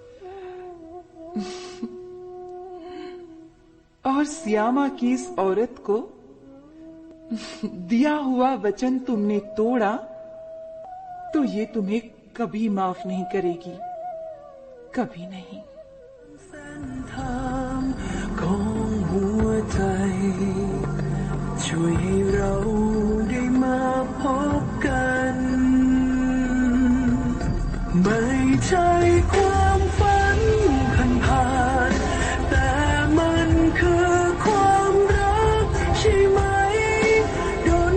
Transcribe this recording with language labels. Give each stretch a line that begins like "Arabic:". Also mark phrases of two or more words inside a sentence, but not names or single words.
Hindi: और सियामा की इस औरत को दिया हुआ वचन तुमने तोड़ा तो ये तुम्हें कभी माफ नहीं करेगी, कभी नहीं।
Thai: ช่วยให้เราได้มาพบกันไม่ใช่ความฝันผ่านๆแต่มันคือความรักใช่ไหมดล